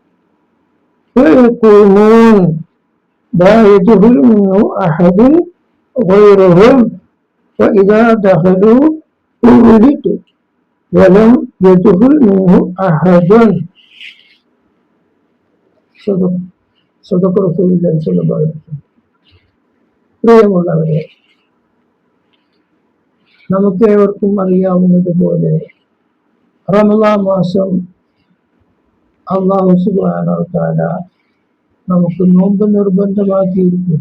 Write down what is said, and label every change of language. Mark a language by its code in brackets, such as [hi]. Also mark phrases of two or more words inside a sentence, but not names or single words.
[ar] فيقومون: لا يدخل منه أحد غيرهم. فإذا دخلوا ولدوا ولم يدخل منه أحد. صدق رسول الله صلى الله عليه وسلم. [ml] പ്രിയമുള്ളവരെ, നമുക്കേവർക്കും അറിയാവുന്നതുപോലെ റമളാൻ മാസം [ar] الله سبحانه وتعالى [ml] നമുക്ക് നോമ്പ് നിർബന്ധമാക്കിയിരിക്കുന്നു.